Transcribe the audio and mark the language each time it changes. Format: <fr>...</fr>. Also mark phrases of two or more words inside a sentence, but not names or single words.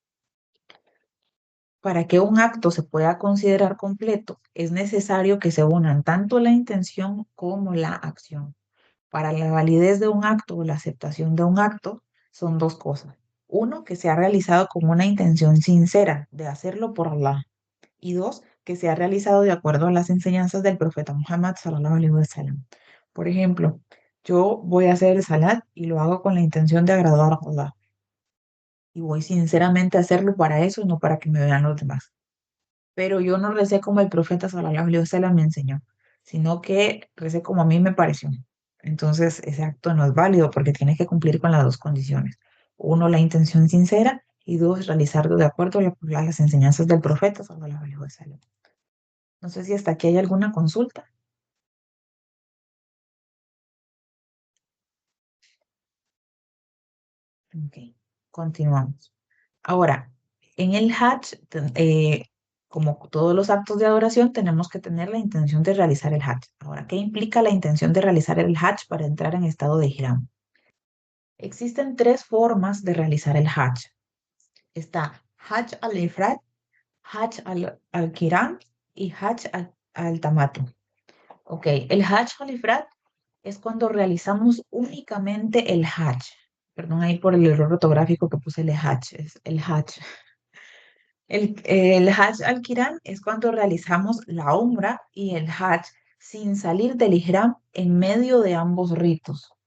<es>Para que un acto se pueda considerar completo, es necesario que se unan tanto la intención como la acción. Para la validez de un acto o la aceptación de un acto, son dos cosas. Uno, que se ha realizado con una intención sincera de hacerlo por Allah. Y dos, que se ha realizado de acuerdo a las enseñanzas del profeta Muhammad</es> <ar>صلى الله عليه وسلم.</ar> <es>Por ejemplo, yo voy a hacer el salat y lo hago con la intención de agradar a Allah. Y voy sinceramente a hacerlo para eso y no para que me vean los demás. Pero yo no recé como el profeta</es> <ar>صلى الله عليه وسلم</ar> <es>me enseñó, sino que recé como a mí me pareció. Entonces, ese acto no es válido porque tiene que cumplir con las dos condiciones. Uno, la intención sincera y dos, realizarlo de acuerdo a las enseñanzas del profeta</es> <ar>صلى الله عليه وسلم.</ar> <es>No sé si hasta aquí hay alguna consulta. Ok, continuamos. Ahora, en el Hajj, como todos los actos de adoración, tenemos que tener la intención de realizar el Hajj. Ahora, ¿qué implica la intención de realizar el Hajj para entrar en estado de Ihram? Existen tres formas de realizar el Hajj. Está</es> <ar>حج الإفراد, حج القران</ar> <es>y</es> <ar>حج التمتع.</ar> <es>Ok, el</es> <ar>حج الإفراد</ar> <es>es cuando realizamos únicamente el Hajj. Perdón ahí por el error ortográfico que puse el Hajj, es el Hajj. El</es> <ar>حج القران</ar> <es>es cuando realizamos la Umra y el Hajj sin salir del Ihram en medio de ambos ritos.</es>